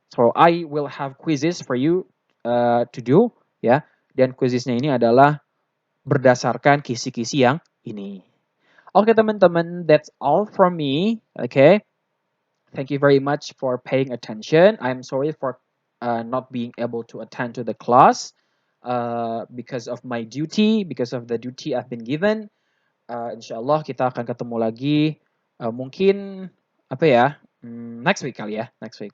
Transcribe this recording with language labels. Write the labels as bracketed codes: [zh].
[en] So I will have quizzes for you to do ya. [id] Dan quizesnya ini adalah berdasarkan kisi-kisi yang ini. Oke teman-teman, [en] that's all from me. Okay. Thank you very much for paying attention. I'm sorry for not being able to attend to the class because of my duty, because of the duty I've been given. [id] Insyaallah kita akan ketemu lagi mungkin [en] next week [id] kali ya, next week.